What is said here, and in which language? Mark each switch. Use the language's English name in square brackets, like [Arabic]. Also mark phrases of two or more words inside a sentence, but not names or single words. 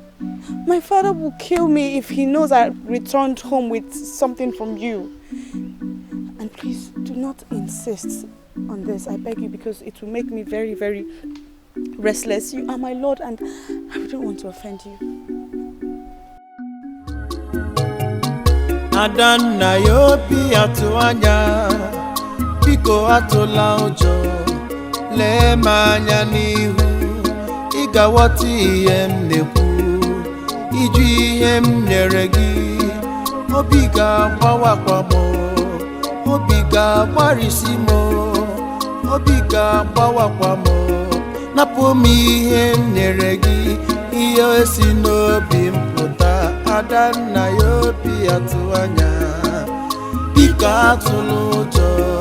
[English] My father will kill me if he knows I returned home with something from you. And please do not insist on this, I beg you, because it will make me very, very restless. You are my lord and I don't want to offend you. [Igbo] Adanna yobi Atuanya biko atola ojo le manya nihu igawati ihe nekwu iju ihe nyere gi obi ga gbawakwamo obi ga gbarisimo obi ga gbawakwamo napo mi ihe nyere gi iyo esi n'obi mpụta Adanna yobi Atuanya biko atụla ụjọ